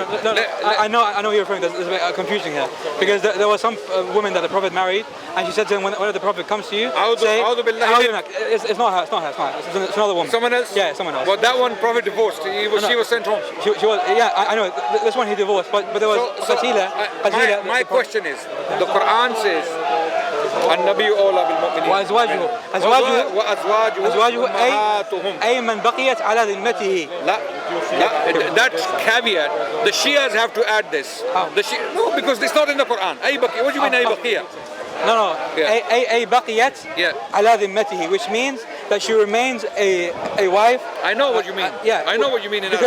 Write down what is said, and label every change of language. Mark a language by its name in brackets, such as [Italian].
[English] I know what you're referring to. There's a bit confusing here because there was some woman that the Prophet married, and she said to him, when the Prophet comes to you, say, it's not her. It's another woman. Someone else? Yeah, someone else. But that one Prophet divorced. She was sent home. She was. Yeah, I know. This one he divorced, but there was Qatila. My question is, the Quran says, [Arabic] النبي أولى بالمؤمنين وأزواجه أي من بقيت على ذمته. [English] لا, that caveat, the Shias have to add this. No, because it's not in the Quran. [Arabic] أي بقية. [English] What do you mean [Arabic] أي بقية? [English] No. [Arabic] أي بقيت على ذمته, [English] which means that she remains a wife. I know what you mean. I know what you mean.